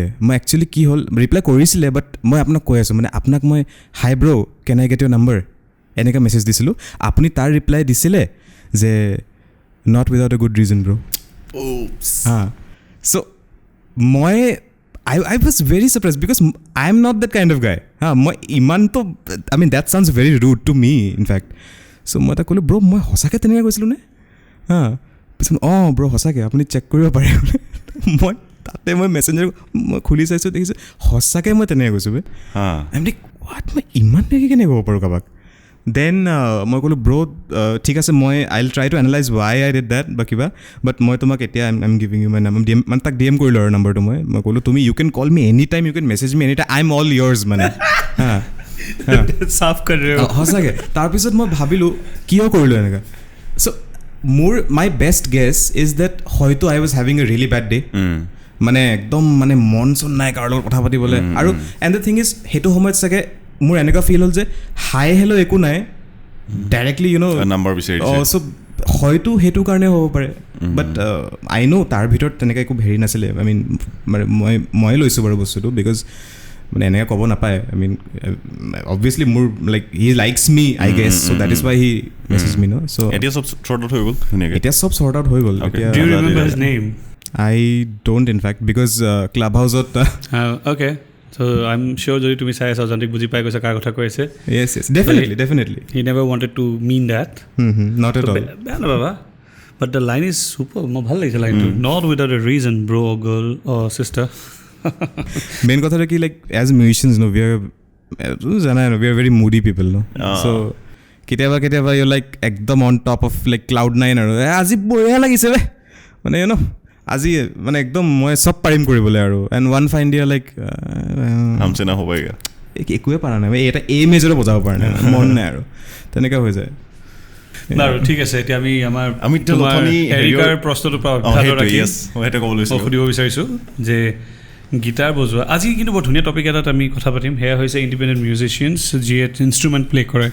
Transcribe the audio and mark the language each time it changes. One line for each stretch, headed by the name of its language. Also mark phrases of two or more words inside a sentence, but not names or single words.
Assamese: মই একচুৱেলি কি হ'ল, ৰিপ্লাই কৰিছিলে, বাট মই আপোনাক কৈ আছোঁ মানে আপোনাক মই
English: hi bro can I get your number
Assamese: এনেকৈ মেছেজ দিছিলোঁ। আপুনি তাৰ ৰিপ্লাই দিছিলে যে
English: not without a good reason bro'. চ' মই I was very surprised because I am not that kind of guy.
Assamese: মই ইমানটো
English: I mean that sounds very rude to me in fact.
Assamese: So মই তাক ক'লোঁ ব্ৰ মই সঁচাকৈ তেনেকৈ কৈছিলোঁ নে পিছত ব্ৰ সঁচাকৈ আপুনি চেক কৰিব পাৰে মই তাতে মই মেছেঞ্জাৰ মই খুলি চাইছোঁ দেখিছোঁ সঁচাকৈ মই তেনেকৈ কৈছোঁ বে
English: I like what
Assamese: মই ইমান বেছি কেনেকৈ ক'ব পাৰোঁ কাৰোবাক দেন মই ক'লোঁ ব্ৰ ঠিক আছে মই
English: I will try to analyze why I did that
Assamese: বা কিবা বাট মই তোমাক এতিয়া
English: I am giving you my number
Assamese: মানে তাক DM কৰিলোঁ আৰু নাম্বাৰটো মই ক'লোঁ তুমি
English: you can call me any time you can message me any time I am all yours
Assamese: মানে চাফ কৰি সঁচাকৈ তাৰপিছত মই ভাবিলোঁ কিয় কৰিলোঁ এনেকৈ চ' মোৰ
English: my best guess is that
Assamese: হয়তো
English: I was having a really bad day
Assamese: মানে একদম মানে মন চন নাই কাৰো লগত কথা পাতিবলৈ আৰু
English: and the thing is
Assamese: সেইটো সময়ত চাগে মোৰ এনেকুৱা ফিল হ'ল যে
English: hi hello'
Assamese: একো নাই
English: directly you know'
Assamese: নাম্বাৰ বিচাৰি চ' হয়তো সেইটো কাৰণে হ'ব পাৰে
English: but I know'
Assamese: তাৰ ভিতৰত তেনেকৈ একো হেৰি নাছিলে
English: I mean
Assamese: মানে মই লৈছোঁ বাৰু বস্তুটো বিকজ মানে এনেকৈ ক'ব নাপায়
English: I mean obviously
Assamese: মোৰ
English: like he likes me I guess so that is why he message me no so'
Assamese: এতিয়া চব
English: sort out
Assamese: হৈ গ'ল ধুনীয়াকৈ এতিয়া চব
English: sort out
Assamese: হৈ গ'ল এতিয়া
English: Do you remember his name? I don't in fact because Clubhouse-ত Okay. So I'm sure
Assamese: যদি তুমি চাই আছা অজান্তিক বুজি পাই গৈছা কাৰ কথা কৈ আছে
English: yes definitely he never wanted to mean that not at all
Assamese: বেয়া নাপাবা
English: but the line is super
Assamese: মই ভাল লাগিছে লাইনটো
English: not without a reason bro or girl or sister
Assamese: main কথাটো কি
English: like as musicians no we are
Assamese: জানাই
English: no we are very moody people no so
Assamese: কেতিয়াবা
English: you're like
Assamese: একদম
English: on top of like cloud9
Assamese: আৰু আজি বঢ়িয়া লাগিছে বে মানে
English: you know
Assamese: আজি মানে একদম মই চব পাৰিম কৰিবলৈ আৰু
English: and one fine dear like
Hindi: हमसे ना होगा
Assamese: একোৱে পৰা নাই এটা এ মেজৰো বজাব পৰা নাই মন নাই আৰু তেনেকৈ হৈ যায় বাৰু ঠিক আছে এতিয়া আমি এৰিকাৰ প্ৰশ্নটো সুধিব বিচাৰিছোঁ যে গীটাৰ বজোৱা আজি কিন্তু বৰ ধুনীয়া টপিক এটাত আমি কথা পাতিম সেয়া হৈছে
English: independent musicians
Assamese: যিয়ে
English: instrument play
Assamese: কৰে